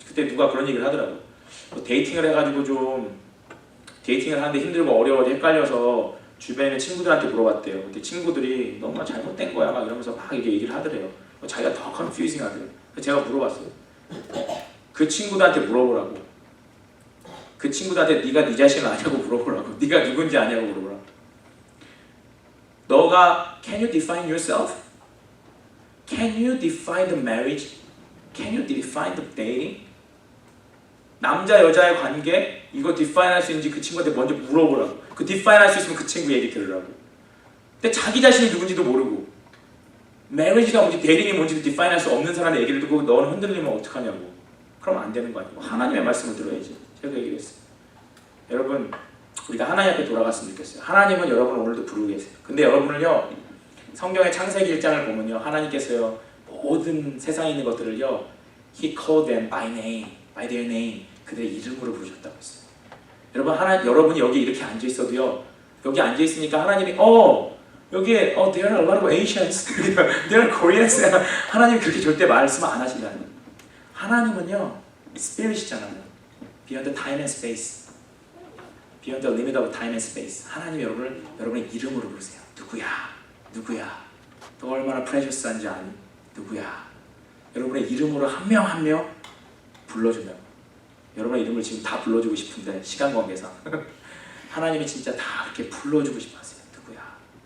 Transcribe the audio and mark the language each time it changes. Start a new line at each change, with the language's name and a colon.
Korean: 그때 누가 그런 얘기를 하더라고요. 뭐 데이팅을 해가지고 좀 데이팅을 하는데 힘들고 어려워 헷갈려서 주변에 있는 친구들한테 물어봤대요. 근데 친구들이 너무 잘못된 거야 막 이러면서 막 이렇게 얘기를 하더래요. 자기가 더 컨퓨징 하더래요. 제가 물어봤어요. 그 친구들한테 물어보라고. 그 친구들한테 네가 네 자신을 아냐고 물어보라고. 네가 누군지 아냐고 물어보라고. 너가
English: Can you define yourself? Can you define the marriage? Can you define the dating?
Korean: 남자 여자의 관계 이거 디파인 할 수 있는지 그 친구한테 먼저 물어보라고. 그 디파인 할 수 있으면 그 친구 얘기 들으라고. 근데 자기 자신이 누군지도 모르고 메리지가 뭔지 데이팅이 뭔지도 디파인 할 수 없는 사람의 얘기를 듣고 너는 흔들리면 어떡하냐고. 그럼 안 되는 거 아니고 하나님의 말씀을 들어야지. 제가 얘기했어요. 여러분 우리가 하나님 앞에 돌아갔으면 좋겠어요. 하나님은 여러분을 오늘도 부르고 계세요. 근데 여러분을요 성경의 창세기 1장을 보면요 하나님께서요 모든 세상에 있는 것들을요
English: He called them by name, by their name.
Korean: 그들의 이름으로 부르셨다고 했어요. 여러분이 여기 이렇게 앉아 있어도요. 여기 앉아 있으니까 하나님이 여기에
English: there are a lot of Asians, there are Koreans.
Korean: 하나님 그렇게 절대 말씀 안 하신다는 거예요. 하나님은요 Spirit이잖아요.
English: Beyond the time and space, beyond the limit of time and space.
Korean: 하나님 여러분의 이름으로 부르세요. 누구야? 너 얼마나 프레셔스한지 아니? 누구야? 여러분의 이름으로 한 명 한 명 불러준다고. 여러분의 이름을 지금 다 불러주고 싶은데 시간 관계상 하나님이 진짜 다 그렇게 불러주고 싶어 하세요. 누구야?